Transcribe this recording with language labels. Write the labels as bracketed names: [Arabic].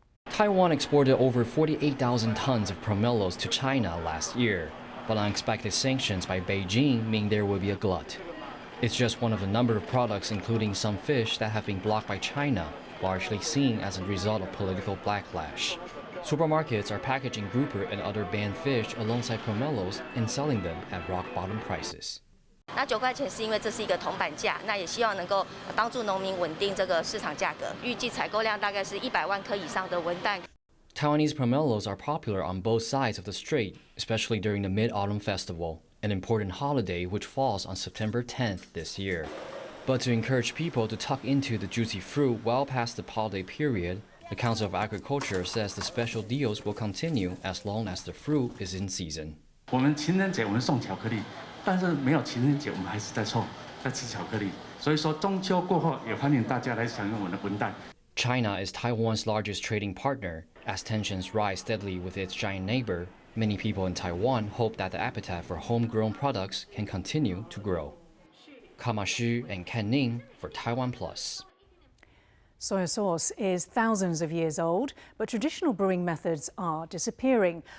[English] Taiwan exported over 48,000 tons of pomelos to China last year, but unexpected sanctions by Beijing mean there will be a glut. It's just one of a number of products, including some fish, that have been blocked by China, largely seen as a result of political backlash. Supermarkets are packaging grouper and other banned fish alongside pomelos and selling them at rock-bottom prices. [Chinese] 那9块钱是因为这是一个铜板价，那也希望能够帮助农民稳定这个市场价格。预计采购量大概是100万颗以上的文旦。 [English] Taiwanese pomelos are popular on both sides of the strait, especially during the Mid-Autumn Festival, an important holiday which falls on September 10th this year. But to encourage people to tuck into the juicy fruit well past the holiday period, the Council of Agriculture says the special deals will continue as long as the fruit is in season. [Chinese] 我们情人节我们送巧克力，但是没有情人节我们还是在吃巧克力。所以说中秋过后也欢迎大家来享用我们的文旦。 [English] China is Taiwan's largest trading partner. As tensions rise steadily with its giant neighbor, many people in Taiwan hope that the appetite for homegrown products can continue to grow. Kama Xu and Ken Ning for TaiwanPlus. Soy sauce is thousands of years old, but traditional brewing methods are disappearing.